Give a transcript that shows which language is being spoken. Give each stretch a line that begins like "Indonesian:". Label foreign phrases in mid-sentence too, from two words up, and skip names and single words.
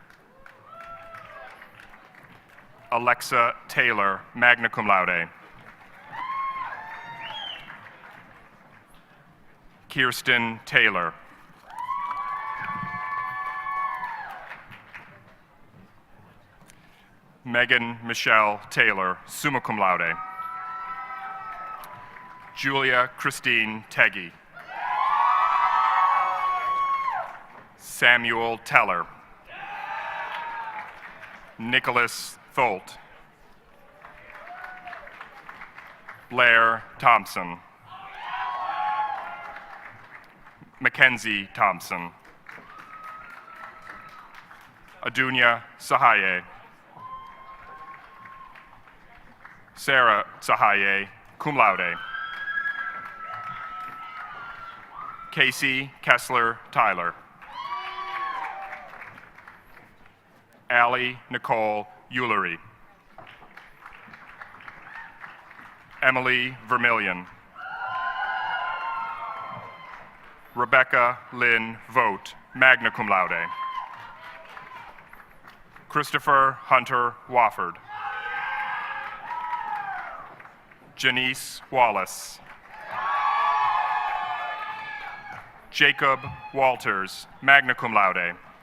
English: Alexa Taylor,
Latin: magna cum laude.
English: Kirsten Taylor. Megan Michelle Taylor,
Latin: summa cum laude.
English: Julia Christine Teggy. Samuel Teller. Nicholas Tholt. Blair Thompson. Mackenzie Thompson. Adunya Sahaye. Sarah Sahaye,
Latin: cum laude.
English: Casey Kessler Tyler. Allie Nicole Eulery. Emily Vermillion. Rebecca Lynn Vogt,
Latin: magna cum laude.
English: Christopher Hunter Wofford. Janice Wallace. Jacob Walters,
Latin: magna cum laude.